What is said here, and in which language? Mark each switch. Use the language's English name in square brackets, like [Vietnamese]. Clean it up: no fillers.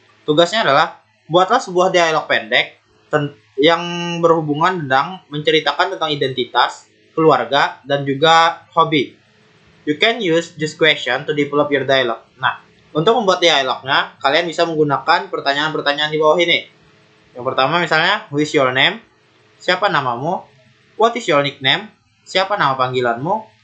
[Indonesian] Tugasnya adalah buatlah sebuah dialog pendek yang berhubungan tentang menceritakan tentang identitas, keluarga, dan juga hobi. [English] You can use this question to develop your dialogue. [Indonesian] Nah, untuk membuat dialognya, kalian bisa menggunakan pertanyaan-pertanyaan di bawah ini. Yang pertama misalnya, [English] who is your name? [Indonesian] Siapa namamu? [English] What is your nickname? Siapa nama panggilanmu?